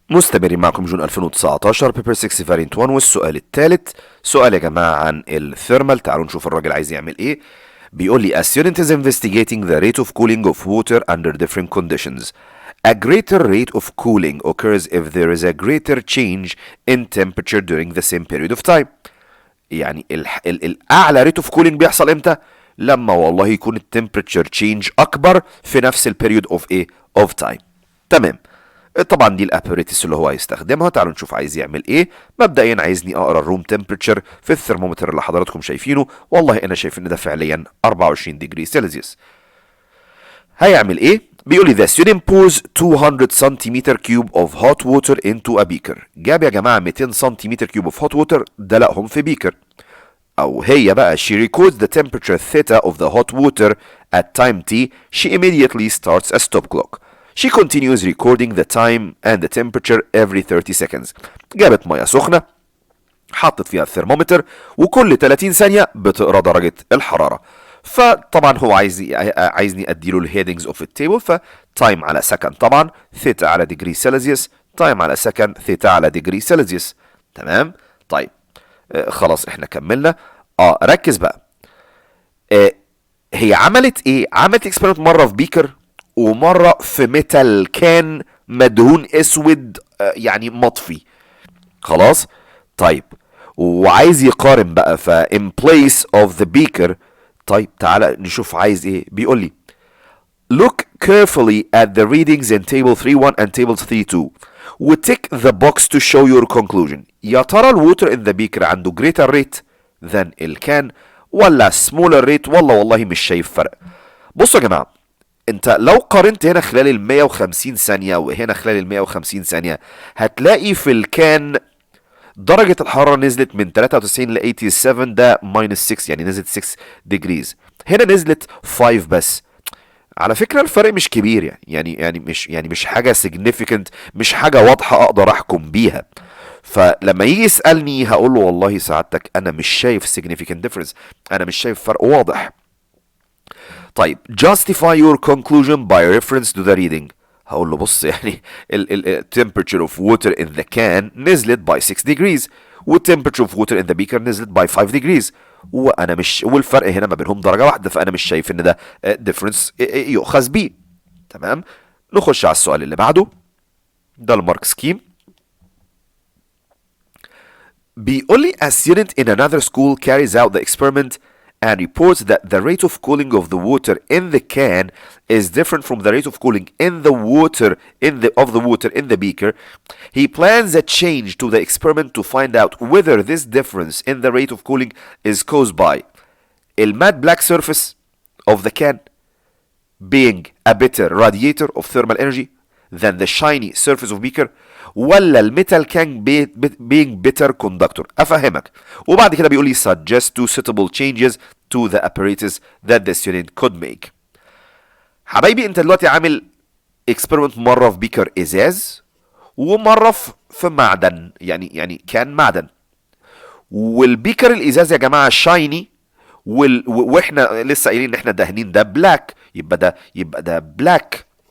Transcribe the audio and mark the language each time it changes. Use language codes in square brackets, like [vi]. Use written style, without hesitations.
[ar] مستمرين معكم جون 2019 بيبر 6 فارينت 1 والسؤال الثالث. سؤال يا جماعة عن الثيرمال. تعالوا نشوف الراجل عايز يعمل ايه. بيقول لي [en] a student is investigating the rate of cooling of water under different conditions. A greater rate of cooling occurs if there is a greater change in temperature during the same period of time. [ar] يعني الأعلى [en] rate of cooling [ar] بيحصل امتى؟ لما والله يكون التمبريتشر تشينج أكبر في نفس البيريود of ايه؟ [en] of time. [ar] تمام. طبعا دي الاباريتس اللي هو هيستخدمها. تعالوا نشوف عايز يعمل ايه. مبدئيا عايزني اقرا الروم تمبريتشر في الثرمومتر اللي حضراتكم شايفينه. والله انا شايف ان ده فعليا 24 ديجري سيلسيوس. هيعمل ايه؟ بيقول لي [en] the student pours 200 [ar] سنتيمتر كيوب [en] of hot water into a beaker. [ar] جاب يا جماعه 200 سنتيمتر كيوب of hot water دلقهم في بيكر. او هي بقى [en] she records the temperature theta of the hot water at time t. She immediately starts a stop clock. She continues recording the time and the temperature every 30 seconds. [ar] جابت ميه سخنه، حطت فيها الثرمومتر، وكل 30 ثانيه بتقرا درجه الحراره. فطبعا هو عايزني اديله الهيدنجز اوف التيبل. فتايم على سكند، طبعا ثيتا على ديجري سيلسيوس، تايم على سكند، ثيتا على ديجري سيلسيوس. تمام. طيب خلاص احنا كملنا. ركز بقى. هي عملت ايه؟ عملت اكسبيرمنت مره في بيكر ومره في ميتال كان مدهون اسود، يعني مطفي. خلاص. طيب وعايز يقارن بقى. ف [en] in place of the beaker. [ar] طيب تعالى نشوف عايز ايه. بيقول لي [en] look carefully at the readings in table 3.1 and table 3.2 و tick the box to show your conclusion. [ar] يا ترى الووتر [en] in the beaker [ar] عنده [en] greater rate than [ar] الكان ولا [en] smaller rate؟ [ar] والله مش شايف فرق. بصوا يا جماعه، انت لو قارنت هنا خلال ال 150 ثانيه وهنا خلال ال 150 ثانيه هتلاقي في الكان درجة الحرارة نزلت من 93 ل 87، ده ماينس 6، يعني نزلت 6 ديجريز. هنا نزلت 5 بس. على فكرة الفرق مش كبير، يعني مش حاجة significant، مش حاجة واضحة اقدر احكم بيها. فلما يجي يسألني هقول له والله سعادتك انا مش شايف [en] significant difference، [ar] انا مش شايف فرق واضح. [en] طيب justify your conclusion by reference to the reading. [ar] هقول له بص، يعني ال [en] temperature of water in the can [ar] نزلت [en] by 6 degrees [ar] وال [en] temperature of water in the beaker [ar] نزلت [en] by 5 degrees، [ar] وانا مش، والفرق هنا ما بينهم درجة واحدة، فانا مش شايف ان ده difference يؤخذ بيه. تمام. نخش على السؤال اللي بعده. ده المارك سكيم. [en] بيقول لي a student in another school carries out the experiment and reports that the rate of cooling of the water in the can is different from the rate of cooling in the water in the beaker. He plans a change to the experiment to find out whether this difference in the rate of cooling is caused by the matte black surface of the can being a better radiator of thermal energy than the shiny surface of beaker، [ar] ولا الميتال كان [en] being better conductor. [ar] افهمك. وبعد كده بيقول لي [en] suggest two suitable changes to the apparatus that the student could make. [ar] حبايبي انت دلوقتي عامل experiment مره في بيكر ازاز ومره في معدن، يعني كان معدن. والبيكر الازاز يا جماعه شايني، واحنا لسه قايلين ان احنا دهنين ده بلاك، يبقى ده بلاك.